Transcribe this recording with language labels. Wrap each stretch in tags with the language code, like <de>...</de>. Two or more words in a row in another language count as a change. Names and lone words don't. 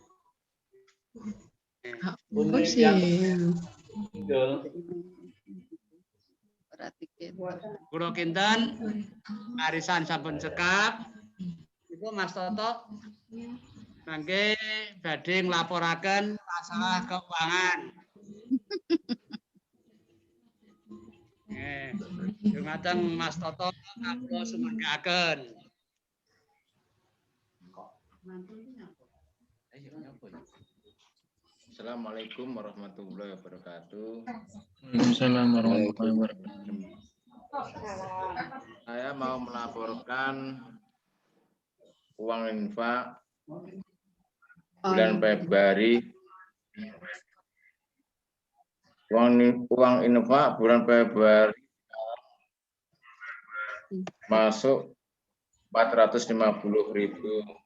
<jv>Kula kinten arisan sampun cekap. Iku Mas Toto mangke badhe nglaporaken masalah keuangan. Dumateng Mas Toto kula sumanggaken.</jv> <ar>السلام عليكم ورحمة الله وبركاته. وعليكم السلام ورحمة الله وبركاته.</ar> <id>Saya mau melaporkan uang infak bulan Februari. Uang infak bulan Februari masuk 450.000.</id>